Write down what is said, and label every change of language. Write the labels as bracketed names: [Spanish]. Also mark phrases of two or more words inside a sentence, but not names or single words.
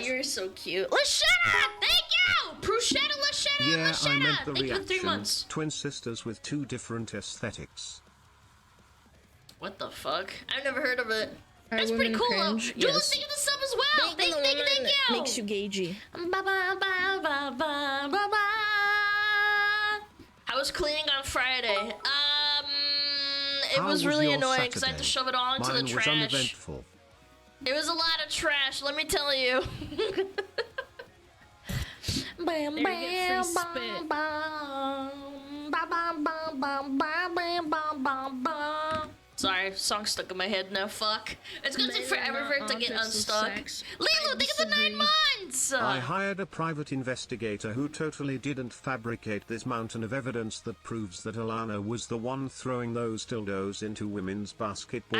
[English] you're so cute. Lashetta, thank you. Bruschetta, Lashetta, Yeah, Lashetta. I meant the Thank you for 3 reaction. months. Twin sisters with 2 different aesthetics. What the fuck? I've never heard of it. Are That's pretty women cool, cringe? though. Jules, Yes. thank you for the sub as well. Being Thank a you, woman makes you gagey. Ba, ba, ba, ba, ba, ba, ba. I was cleaning on Friday. It How was really your annoying because I had to Saturday? shove it all into Mine the was trash. uneventful. It was a lot of trash, let me tell you. Bam, There you get bam, free bam, spit. bam. Ba, bam, bam, bam, bam, bam, bam, bam, bam. Sorry, song stuck in my head now. Fuck. It's gonna take Men are forever not for it to get objects of unstuck. sex. Lilo, I think of the 9 disagree. months! I hired a private investigator who totally didn't fabricate this mountain of evidence that proves that Alana was the one throwing those dildos into women's basketball